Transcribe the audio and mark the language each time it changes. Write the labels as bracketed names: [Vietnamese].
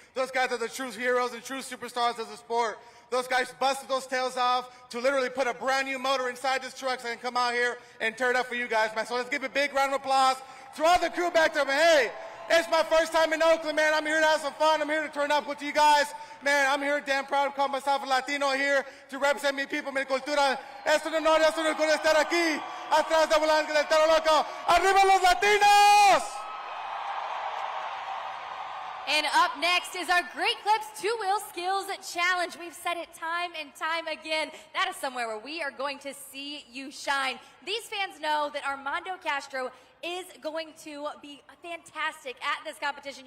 [English] Those guys are the true heroes and true superstars of the sport. Those guys busted those tails off to literally put a brand new motor inside this truck so I can come out here and turn it up for you guys, man. So let's give a big round of applause to all the crew back there, man. Hey, it's my first time in Oakland, man. I'm here to have some fun. I'm here to turn up with you guys. Man, I'm here damn proud to call myself a Latino here to represent mi people, [Spanish] mi cultura. Es un honor, es un orgullo estar aquí, atrás del volante del Toro Loco. ¡Arriba los Latinos! [English] And up next is our Great Clips Two-Wheel Skills Challenge. We've said it time and time again. That is somewhere where we are going to see you shine. These fans know that Armando Castro is going to be fantastic at this competition.